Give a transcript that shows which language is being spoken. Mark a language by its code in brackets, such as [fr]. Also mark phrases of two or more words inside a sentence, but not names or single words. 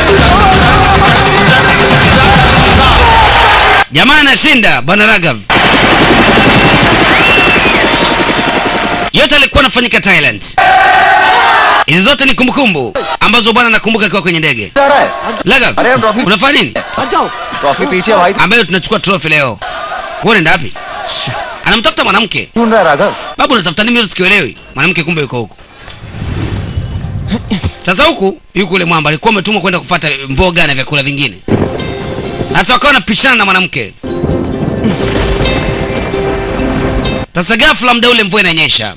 [sw] Jamaa anashinda Bwana Raghav. Yote alikuwa anafanyika Thailand. Hizo zote ni kumbukumbu ambazo bwana nakumbuka akiwa kwenye ndege. Raghav, unafanya nini? [hi] ट्रॉफी पीछे भाई [sw] Ambayo tunachukua trophy leo. Wewe unaenda wapi? Anamtafuta mwanamke. [hi] ढूंढ रहा है राघव [sw] Babu unatafuta nini? Mimi sikielewi. Mwanamke kumbe yuko huko. Sasa huku yuko yule mwamba alikuwa ametumwa kwenda kufuata mboga na vyakula vingine. Sasa wakawa wanapishana na mwanamke. Sasa ghafla muda ule mvua inanyesha.